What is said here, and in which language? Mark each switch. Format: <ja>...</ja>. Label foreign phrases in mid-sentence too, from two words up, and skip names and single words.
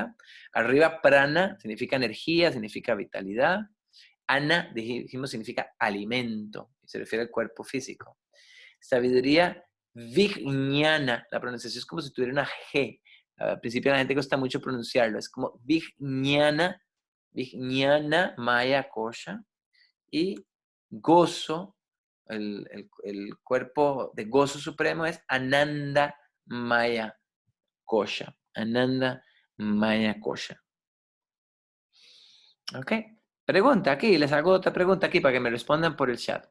<es>Arriba, prana significa energía, significa vitalidad. Ana, dijimos, significa alimento, y se refiere al cuerpo físico. Sabiduría, vijnana, la pronunciación es como si tuviera una G. Al principio a la gente cuesta mucho pronunciarlo, es como</es> <sa>vijnana, vijnana maya kosha.</sa> <es>Y gozo, el cuerpo de gozo supremo es</es> <sa>Ananda Maya Kosha. Ananda Maya Kosha.</sa> <es>¿Ok? Pregunta aquí, les hago otra pregunta aquí para que me respondan por el chat.</es>